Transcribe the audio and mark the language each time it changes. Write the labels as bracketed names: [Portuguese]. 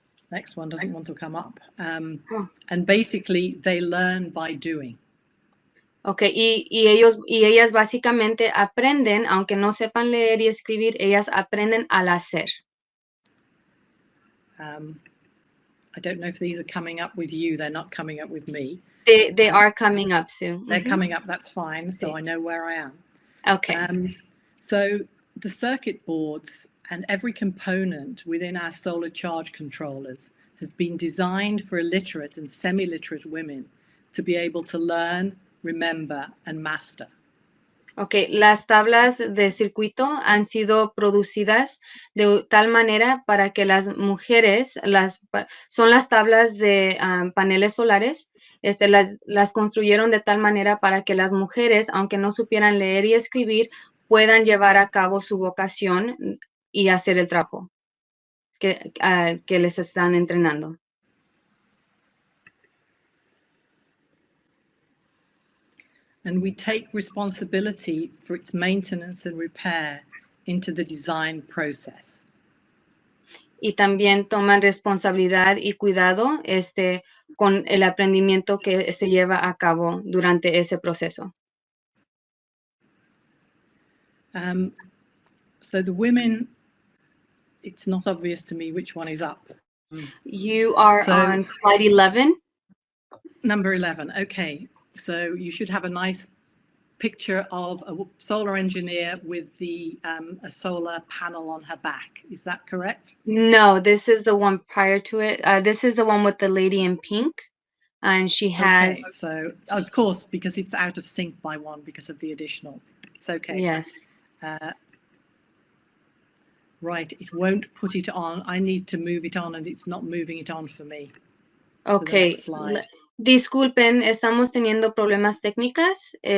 [English] Next one doesn't want to come up. And basically they learn by doing. [Spanish] Okay, y ellas básicamente aprenden, aunque no sepan leer y escribir, ellas aprenden al hacer. [English] I don't know if these are coming up with you. They're not coming up with me. They are coming up, Sue. They're coming up, that's fine. So I know where I am. Okay. So the circuit boards and every component within our solar charge controllers has been designed for illiterate and semi-literate women to be able to learn, remember, and master. [Spanish] Okay, las tablas de circuito han sido producidas de tal manera para que las mujeres, son las tablas de paneles solares, las construyeron de tal manera para que las mujeres, aunque no supieran leer y escribir, puedan llevar a cabo su vocación y hacer el trabajo que les están entrenando. [English] And we take responsibility for its maintenance and repair into the design process. [Spanish] Y también toman responsabilidad y cuidado con el aprendimiento que se lleva a cabo durante ese proceso. [English] So the women, it's not obvious to me which one is up. You are on slide 11. Number 11, okay. So you should have a nice picture of a solar engineer with a solar panel on her back. Is that correct? No, this is the one prior to it. This is the one with the lady in pink. And she has... Okay, so of course, because it's out of sync by one because of the additional. It's okay. Yes. Right, it won't put it on. I need to move it on and it's not moving it on for me. Okay. So slide. [Spanish] Disculpen, estamos teniendo problemas técnicas.